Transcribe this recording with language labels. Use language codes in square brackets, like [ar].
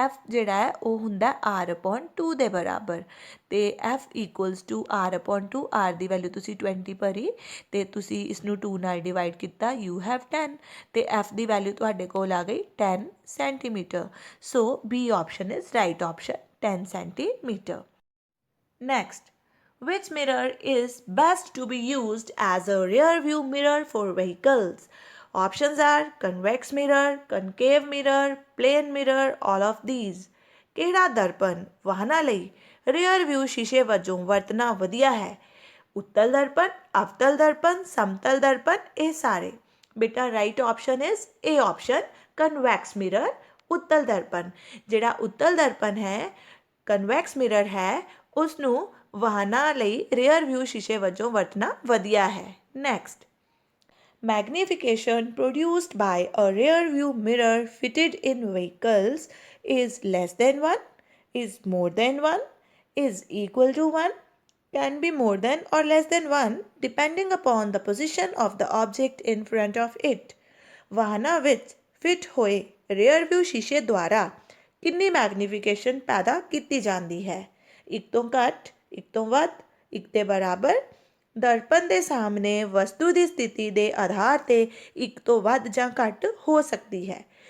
[pa] F ਜਿਹੜਾ ਹੈ ਉਹ ਹੁੰਦਾ R/2 ਦੇ ਬਰਾਬਰ ਅਤੇ ਐਫ = R/2। ਆਰ ਦੀ ਵੈਲਿਊ ਤੁਸੀਂ 20 ਭਰੀ ਅਤੇ ਤੁਸੀਂ ਇਸਨੂੰ 2 ਨਾਲ ਡਿਵਾਈਡ ਕੀਤਾ, [en] you have [pa] 10 ਅਤੇ ਐਫ ਦੀ ਵੈਲਿਊ ਤੁਹਾਡੇ ਕੋਲ ਆ ਗਈ 10 centimetre. [en] So B option is right option, 10 centimeter। Next, which mirror is best to be used as a rear view mirror for vehicles? Options are convex mirror, concave mirror, plane mirror, all of these। [pa] ਕਿਹੜਾ ਦਰਪਣ ਵਾਹਨਾਂ ਲਈ rear view ਸ਼ੀਸ਼ੇ ਵਜੋਂ ਵਰਤਣਾ ਵਧੀਆ ਹੈ? ਉੱਤਲ ਦਰਪਣ, ਅਵਤਲ ਦਰਪਣ, ਸਮਤਲ ਦਰਪਣ, ਇਹ ਸਾਰੇ। ਬੇਟਾ [en] right option is A option, convex mirror [pa] उत्तल दर्पण, ਜਿਹੜਾ उत्तल दर्पण है ਕਨਵੈਕਸ ਮਿਰਰ ਹੈ ਉਸ ਨੂੰ ਵਾਹਨਾਂ ਲਈ ਰੀਅਰ ਵਿਊ ਸ਼ੀਸ਼ੇ ਵਜੋਂ ਵਰਤਣਾ ਵਧੀਆ ਹੈ। [en] Next, magnification produced by a rear view mirror fitted in vehicles is less than 1, is more than 1, is equal to 1, can be more than or less than 1 depending upon the position of the object in front of it। [pa] ਵਾਹਨਾਂ ਵਿੱਚ fit ਹੋਏ rear view ਸ਼ੀਸ਼ੇ ਦੁਆਰਾ ਕਿੰਨੀ magnification ਪੈਦਾ ਕੀਤੀ ਜਾਂਦੀ ਹੈ? ਇੱਕ ਤੋਂ ਘੱਟ, ਇੱਕ ਤੋਂ ਵੱਧ, ਇੱਕ ਦੇ ਬਰਾਬਰ। ਦਰਪਣ ਦੇ ਸਾਹਮਣੇ ਵਸਤੂ ਦੀ ਸਥਿਤੀ ਦੇ ਆਧਾਰ 'ਤੇ ਇੱਕ ਤੋਂ ਵੱਧ ਜਾਂ ਘੱਟ ਹੋ ਸਕਦੀ ਹੈ।